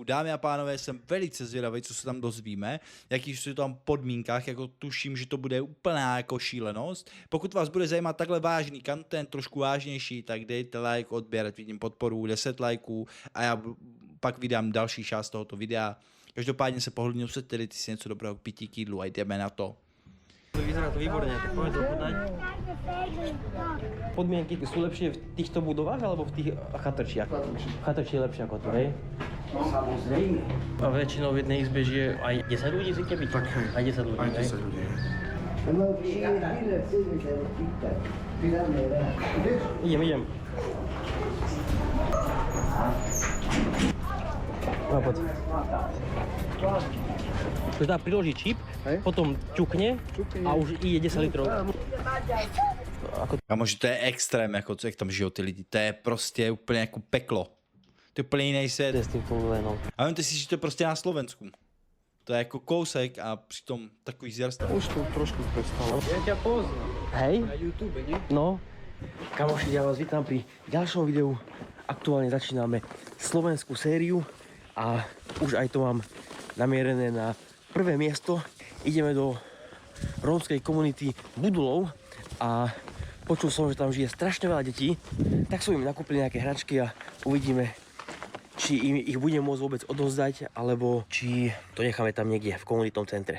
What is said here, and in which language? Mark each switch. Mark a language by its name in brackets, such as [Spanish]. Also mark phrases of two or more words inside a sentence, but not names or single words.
[Czech] Dámy a pánové, jsem velice zvědavý, co se tam dozvíme, jaký jsou tam podmínkách, jako tuším, že to bude úplná jako šílenost. Pokud vás bude zajímat takhle vážný content, trošku vážnější, tak dejte like, odběr, vidím podporu, 10 lajků a já pak vydám další část tohoto videa. Každopádně se pohodlně usaďte, dejte si něco dobrého k pití, k jídlu a jdeme na to. [Slovak] Vyzerá to výborne, tak poďme to ochutnať. Podmienky sú lepšie v týchto budovách alebo v tých chatrčiach? Chatrči je lepšie ako to, hej? Samozrejme. A väčšinou v jednej izbe žije aj 10 ľudí zvykne byť? Tak hej. Aj 10 ľudí, Aj hej? 10 ľudí. No, všimne, chceme sa pýtať. Pridáme rád. Ideš? Idem. No, poď. To dá priložiť čip, Hej. potom ťukne a už ide 10 litrov. Kamoži, [Czech] to je extrém, jako co, jak tam žijou ty lidi, to je prostě úplně jako peklo. To je úplně jiný To je svět. [Slovak] s tým funguje, no. [Czech] A vemte si, že to je prostě na Slovensku. To je jako kousek a přitom takový zjarstav. [Slovak] Už to trošku prestalo. Ja ťa poznám. Hej? Na YouTube, nie? No, kamoši, ja vás vítam pri ďalšom videu. Aktuálne začíname slovenskú sériu a už aj to mám namierené na prvé miesto. Ideme do rómskej komunity Budulov a počul som, že tam žije strašne veľa detí, tak som im nakúpili nejaké hračky a uvidíme, či im ich budem môcť vôbec odovzdať, alebo či to necháme tam niekde v komunitnom centre.